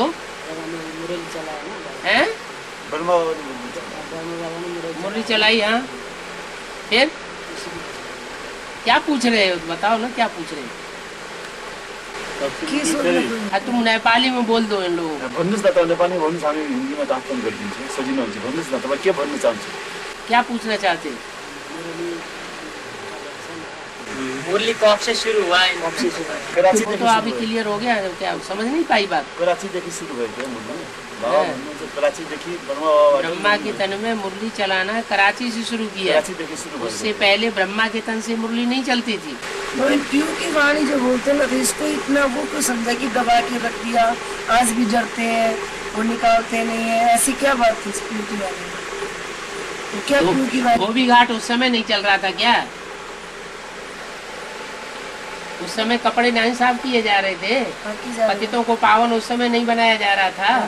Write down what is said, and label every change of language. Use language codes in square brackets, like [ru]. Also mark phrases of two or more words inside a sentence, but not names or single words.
[hi] मुरली चला है ना, हैं ब्रह्मा मुरली चलाई। हाँ फिर क्या पूछ रहे हो, बताओ ना क्या पूछ रहे हो? हाँ, तुम नेपाली में बोल दो इन लोगों को। [ne] भन्नुस् न त नेपाली भन्नुस्, हामी हिन्दीमा ट्रान्सलेट गरिदिन्छु, सजिलो हुन्छ। भन्नुस् न तपाईँ के भन्न चाहन्छु? [hi] क्या पूछना चाहते हो? मुरली कब से शुरू हुआ है? कब से शुरू हुआ? कराची वो तो अभी क्लियर हो गया, क्या समझ नहीं पाई बात? [ne] कराचीदेखि सुरु भएको मुरली। बाबा भन्नुहुन्छ कराचीदेखि [hi] ब्रह्मा के तन में मुरली चलाना कराची से शुरू किया। [ne] कराचीदेखि सुरु भएको। [hi] उससे पहले ब्रह्मा के तन से मुरली नहीं चलती थी। प्यू की वाणी जो बोलते ना, तो इसको इतना वो क्यों समझा कि दबा के रख दिया, आज भी डरते हैं वो निकालते नहीं है, ऐसी क्या बात थी इस प्यू की वाणी में? तो क्या प्यू की वाणी? धोबी घाट उस समय नहीं चल रहा था क्या? उस समय कपड़े नहीं साफ किए जा रहे थे, पतितों को पावन उस समय नहीं बनाया जा रहा था।